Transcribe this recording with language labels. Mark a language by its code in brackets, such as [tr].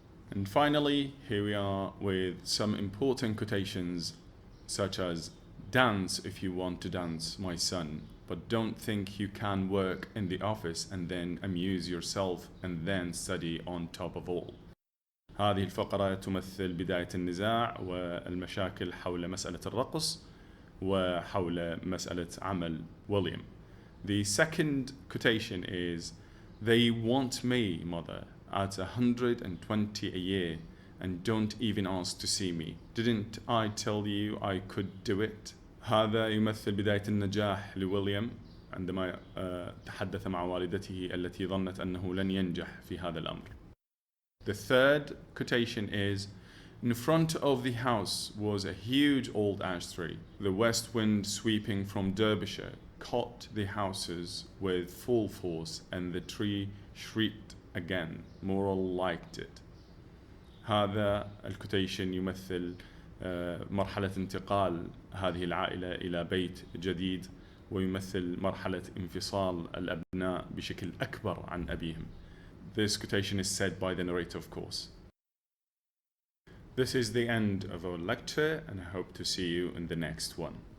[en] And finally, here we are with some important quotations such as, "Dance if you want to dance, my son, but don't think you can work in the office and then amuse yourself and then study on top of all." [ar] هذه الفقرة تمثل بداية النزاع والمشاكل حول مسألة الرقص وحول مسألة عمل ويليام. [en] The second quotation is, "They want me, mother, at 120 a year and don't even ask to see me. Didn't I tell you I could do it?" [ar] هذا يمثل بداية النجاح لويليام عندما تحدث مع والدته التي ظنت أنه لن ينجح في هذا الأمر. [en] The third quotation is, "In front of the house was a huge old ash tree. The west wind sweeping from Derbyshire caught the houses with full force and the tree shrieked again. Morel liked it." [ar] هذا الكوتيشن يمثل مرحلة انتقال هذه العائلة إلى بيت جديد، ويمثل مرحلة انفصال الأبناء بشكل أكبر عن أبيهم. [en] This quotation is said by the narrator, of course. This is the end of our lecture, and I hope to see you in the next one.